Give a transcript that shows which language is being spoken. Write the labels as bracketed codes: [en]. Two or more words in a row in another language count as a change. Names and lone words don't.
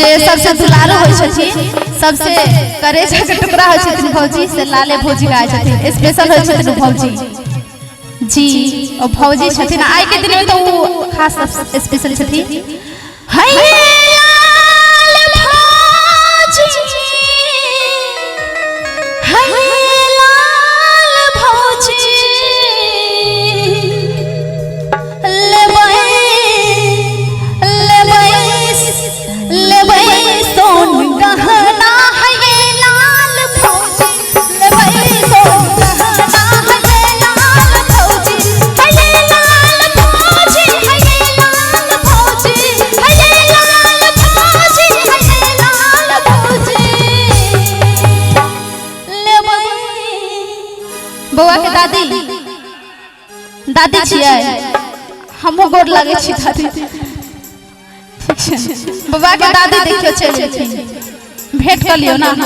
[mai] सबसे दुलारो होय छथिन, सबसे करेजा के टुकड़ा होय छथिन भौजी से लाले भौजी गाय छथिन, स्पेशल होय छथिन भौजी जी। और भौजी छथिन आइ के दिन में तो वो खास स्पेशल छथिन। हाय लाल भौजी, हाय लाल भौजी, सोन गहना है लाल भौजी, लेबै सोन गहना है लाल भौजी, है लाल भौजी, है लाल भौजी, है लाल भौजी, है लाल भौजी, लेबै। बौआ के दादी दादी छियै, हमहूँ गोर लगै छी दादी। बाबा के दादी देखियो चल भेंट कर लियो ना।